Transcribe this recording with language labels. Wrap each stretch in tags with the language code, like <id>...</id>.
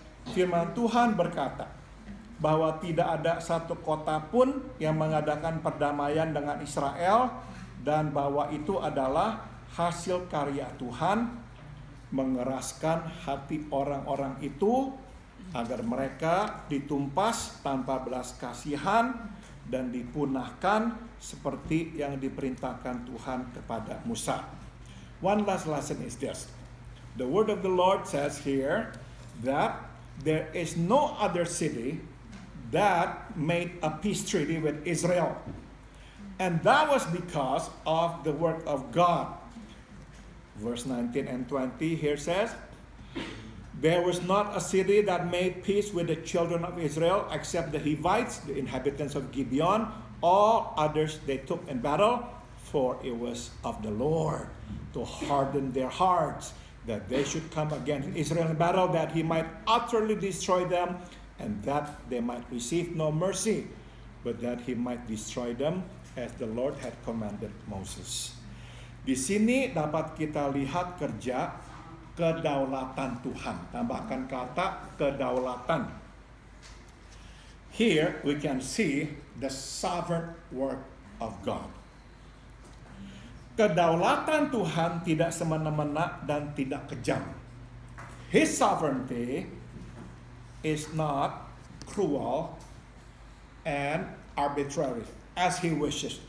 <id>Firman Tuhan berkata bahwa tidak ada satu kota pun yang mengadakan perdamaian dengan Israel, dan bahwa itu adalah hasil karya Tuhan mengeraskan hati orang-orang itu agar mereka ditumpas tanpa belas kasihan dan dipunahkan seperti yang diperintahkan Tuhan kepada Musa.</id> <en>One last lesson is this. The word of the Lord says here that there is no other city that made a peace treaty with Israel. And that was because of the work of God. Verse 19 and 20 here says, There was not a city that made peace with the children of Israel except the Hivites, the inhabitants of Gibeon. All others they took in battle, for it was of the Lord to harden their hearts, that they should come against Israel in battle, that he might utterly destroy them, and that they might receive no mercy, but that he might destroy them as the Lord had commanded Moses.</en> <id>Di sini dapat kita lihat kerja kedaulatan Tuhan. Tambahkan kata kedaulatan.</id> <en>Here we can see the sovereign work of God.</en> <id>Kedaulatan Tuhan tidak semena-mena dan tidak kejam.</id> <en>His sovereignty is not cruel and arbitrary as he wishes.</en>